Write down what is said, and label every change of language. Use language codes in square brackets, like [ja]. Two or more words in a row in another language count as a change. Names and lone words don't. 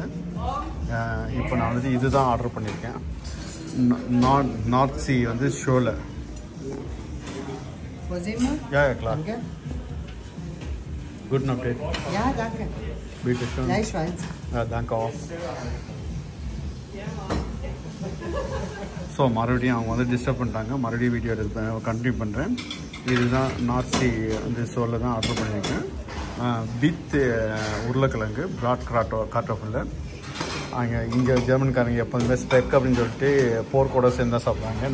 [ta] இப்போ நான் வந்துட்டு இதுதான் ஆர்டர் பண்ணியிருக்கேன். நார்த் சி வந்து ஷோவில். [de] Ja, klar. Danke. Guten Appetit. Ja, danke. Bitte schön. Gleichfalls. Ja, danke auch. [ta] ஸோ மறுபடியும் அவங்க வந்து டிஸ்டர்ப் பண்ணிட்டாங்க. மறுபடியும் [en] video continue [ta] பண்ணுறேன். இதுதான் நார்த் சி அந்த ஷோவில் தான் ஆர்டர் பண்ணியிருக்கேன். வித் உருளைக்கிழங்கு [de] Brat Kartoffel. [ta] இங்கே ஜெர்மன்காரங்க எப்போதுமே ஸ்பெக் அப்படின்னு சொல்லிட்டு போர்க்கோட சேர்ந்து தான் சாப்பிட்றாங்க.